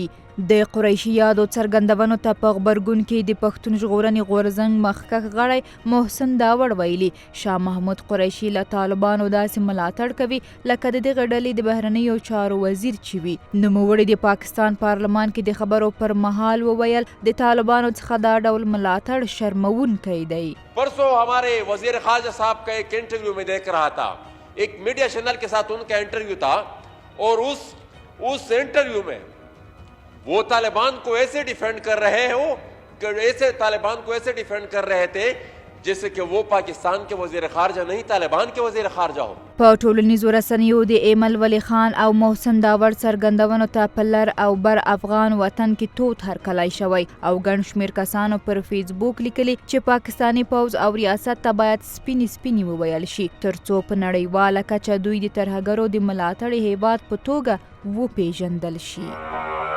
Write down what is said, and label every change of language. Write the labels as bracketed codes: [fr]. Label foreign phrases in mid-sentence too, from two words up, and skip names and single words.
[ps] د قریشي یادو څرګندونو ته په غبرګون کې د پښتون ژغورنې غورځنګ مخکښ غړی محسن داوړ ویلي شاه محمود قریشي له طالبانو داسې ملاتړ کوي لکه د دغه ډلې د بهرنیو چارو وزیر چې وي. نوموړي د پاکستان پارلمان کې د خبرو پر مهال وویل د طالبانو څخه دا ډول ملاتړ شرموونکی دی. [ur] پرسوں ہمارے وزیر خارجہ صاحب کا ایک انٹرویو میں دیکھ رہا تھا، ایک [en] media channel [ur] کے ساتھ ان کا انٹرویو تھا اور اس انٹرویو میں وہ طالبان کو ایسے ڈیفنڈ کر رہے ہو کہ ایسے طالبان کو ایسے ڈیفنڈ کر رہے تھے جیسے کہ وہ پاکستان کے وزیر خارجہ نہیں طالبان کے وزیر خارجہ ہو. [ps] په ټولنیزو رسنیو د ایمل ولی خان او محسن داوړ څرګندونو ته په لر او بر افغان وطن کې تود هرکلی شوی او ګڼ شمېر کسانو پر فیسبوک لیکلي چې پاکستاني پوځ او ریاست ته باید سپینې وویل شي ترڅو په نړیواله کچه دوی د ترهګرو د ملاتړ هیواد په توګه وپیژندل شي.